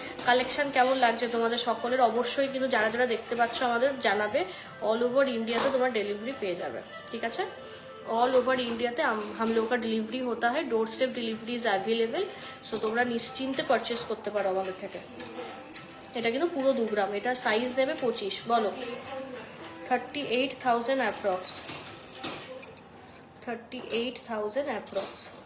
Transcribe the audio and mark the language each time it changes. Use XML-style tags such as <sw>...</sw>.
<bn>Collection কেমন লাগছে তোমাদের সকলের অবশ্যই কিন্তু যারা যারা দেখতে পাচ্ছ আমাদের জানাবে। অল ওভার ইন্ডিয়াতে তোমার ডেলিভারি পেয়ে যাবে, ঠিক আছে।</bn> <hi>ऑल ओवर इंडिया हम लोग का डिलीवरी होता है,</hi> <en>Doorstep delivery is available.</en> <bn>सो তোমরা নিশ্চিন্তে পারচেস করতে পারো আমাদের থেকে। এটা কিন্তু পুরো 2 গ্রাম, এটা সাইজ দেবে 25, বলো 38,000 অ্যাপ্রক্স, 38,000 অ্যাপ্রক্স।</bn>